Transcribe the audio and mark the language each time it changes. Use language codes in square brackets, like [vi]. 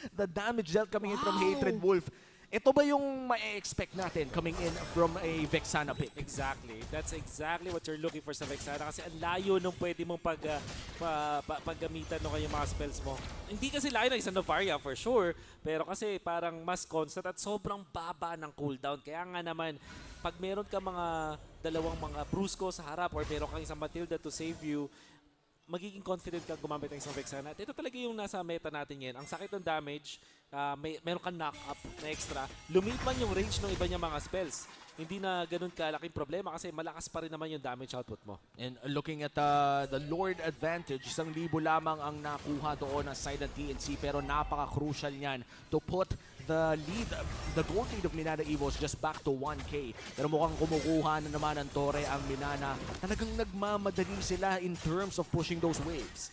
[en] The damage dealt coming in from Hatred Wolf. [tl] Ito ba yung ma-expect natin [en] coming in from a Vexana pick? Exactly. That's exactly what you're looking for [tl] sa Vexana kasi ang layo nung pwede mong paggamitan ng kanyang mga spells mo. Hindi kasi layo na isang Novaria for sure, pero kasi parang mas constant at sobrang baba ng cooldown. Kaya nga naman, pag meron ka mga dalawang mga Brusco sa harap or meron kang isang Matilda [en] to save you, [tl] magiging confident kang gumamit ng isang Vexana. At ito talaga yung nasa meta natin ngayon. Ang sakit ng damage, meron kang knock-up na extra. Lumit man yung range ng iba niya mga spells. Hindi na ganun kalaking problema kasi malakas pa rin naman yung damage output mo. [en] And looking at the Lord advantage, 1,000 [tl] lamang ang nakuha doon ng side ng TNC pero napaka-crucial niyan [en] to put the lead, the gold lead of Minana Evos just back to 1K. [tl] Pero mukhang kumukuha na naman ng Torre ang Minana. Talagang nagmamadali sila [en] in terms of pushing those waves.